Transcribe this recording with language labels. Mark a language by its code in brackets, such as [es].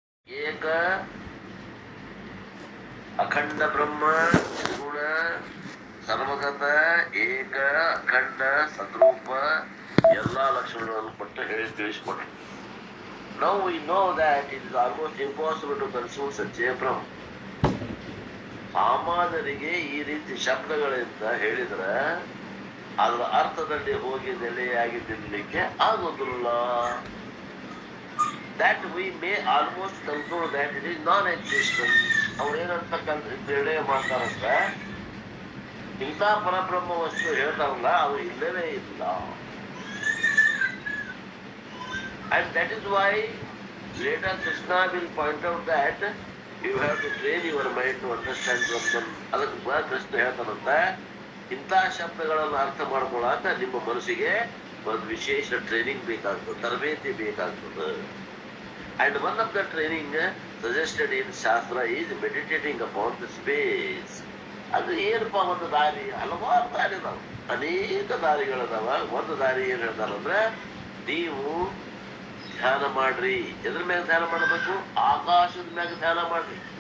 [kn] ಏಕ ಅಖಂಡ ಬ್ರಹ್ಮ ನಿರ್ಗುಣ ಸರ್ವಗತ ಏಕ ಅಖಂಡ ಸದ್ರೂಪ ಎಲ್ಲಾ ಲಕ್ಷಣಗಳನ್ನು ಕೊಟ್ಟು ಹೇಳಿ ತಿಳಿಸಿಕೊಟ್ರು. [en] Now we know that it is almost impossible to conceive such a Brahma. [kn] ಸಾಮಾನ್ಯರಿಗೆ ಈ ರೀತಿ ಶಬ್ದಗಳಿಂದ ಹೇಳಿದ್ರೆ ಅದರ ಅರ್ಥದಲ್ಲಿ ಹೋಗಿ ನೆಲೆಯಾಗಿ ನಿಲ್ಲಲಿಕ್ಕೆ ಆಗೋದಿಲ್ಲ. [en] That we may almost conclude that it is non-existent. [kn] ಅವ್ರು ಏನಂತ ನಿರ್ಣಯ ಮಾಡ್ತಾರಂತ ಇಂಥ ಪರಬ್ರಹ್ಮ ವಸ್ತು ಹೇಳ್ತಾರಲ್ಲ ಅದು ಇಲ್ಲವೇ ಇಲ್ಲ. [en] And that is why later Krishna will point out that you have to train your mind to understand Brahman. [kn] ಅದಕ್ಕೆ ಕೃಷ್ಣ ಹೇಳ್ತಾನಂತ ಇಂಥ ಶಬ್ದಗಳನ್ನು ಅರ್ಥ ಮಾಡ್ಕೊಳ್ಳಾಕ ನಿಮ್ಮ ಮನಸ್ಸಿಗೆ ಒಂದು ವಿಶೇಷ ಟ್ರೈನಿಂಗ್ ಬೇಕಾಗ್ತದೆ, ತರಬೇತಿ ಬೇಕಾಗ್ತದೆ. [en] And one of the training suggested in Shastra is meditating upon the space. [kn] ಅದು ಏನಪ್ಪ ಒಂದು ದಾರಿ, ಹಲವಾರು ದಾರಿ ಅದಾವ, ಅನೇಕ ದಾರಿಗಳದಾವ. ಒಂದು ದಾರಿ ಏನ್ ಹೇಳ್ತಾರಂದ್ರೆ ನೀವು ಧ್ಯಾನ ಮಾಡ್ರಿ. ಎದ್ರ ಮ್ಯಾಗ ಧ್ಯಾನ ಮಾಡಬೇಕು? ಆಕಾಶದ ಮ್ಯಾಗ ಧ್ಯಾನ ಮಾಡ್ರಿ.